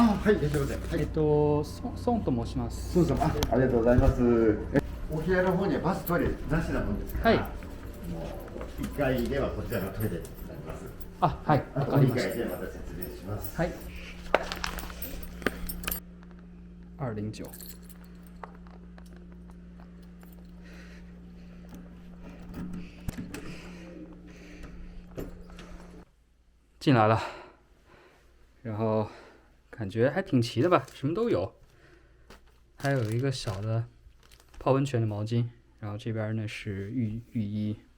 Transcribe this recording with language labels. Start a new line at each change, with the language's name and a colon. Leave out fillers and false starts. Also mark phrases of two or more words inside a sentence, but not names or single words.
Japanese: あ、はい、いらっしゃいませ。はい。孫と申します。そうです。ありがとうございます。お部屋の方にはバストイレなしなもんですから。はい。もう1階ではこちらのトイレになります。あ、はい。わかりました。 2階でまた説明します。はい。209。
Chinese: 进来了，然后感觉还挺齐的吧，什么都有，还有一个小的泡温泉的毛巾，然后这边呢是浴衣。